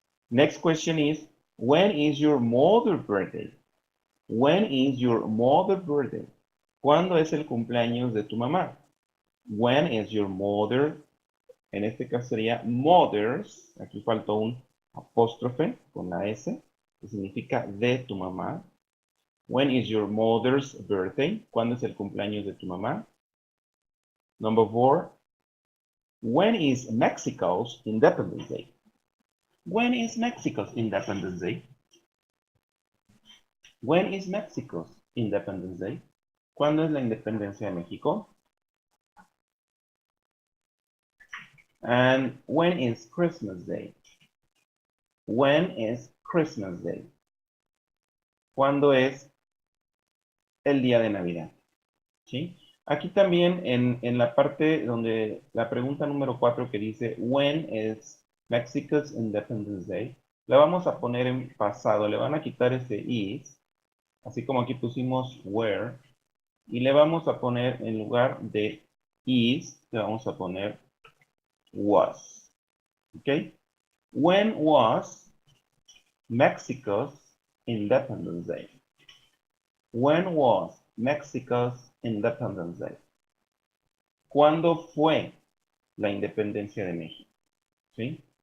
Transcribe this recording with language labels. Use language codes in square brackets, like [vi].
[en] Next question is, when is your mother's birthday? When is your mother's birthday? [es] ¿Cuándo es el cumpleaños de tu mamá? [en] When is your mother? [es] En este caso sería mothers. Aquí faltó un apóstrofe con la S, que significa de tu mamá. [en] When is your mother's birthday? [es] ¿Cuándo es el cumpleaños de tu mamá? [en] Number 4. When is Mexico's Independence Day? When is Mexico's Independence Day? When is Mexico's Independence Day? [es] ¿Cuándo es la independencia de México? [en] And when is Christmas Day? When is Christmas Day? [es] ¿Cuándo es el día de Navidad? ¿Sí? Aquí también en la parte donde la pregunta número 4 que dice [en] When is Mexico's Independence Day? [es] La vamos a poner en pasado. Le van a quitar ese is, así como aquí pusimos where, y le vamos a poner en lugar de is, le vamos a poner was. ¿Ok? [en] When was Mexico's Independence Day? When was Mexico's Independence Day? [es] ¿Cuándo fue la independencia de México? ¿Sí?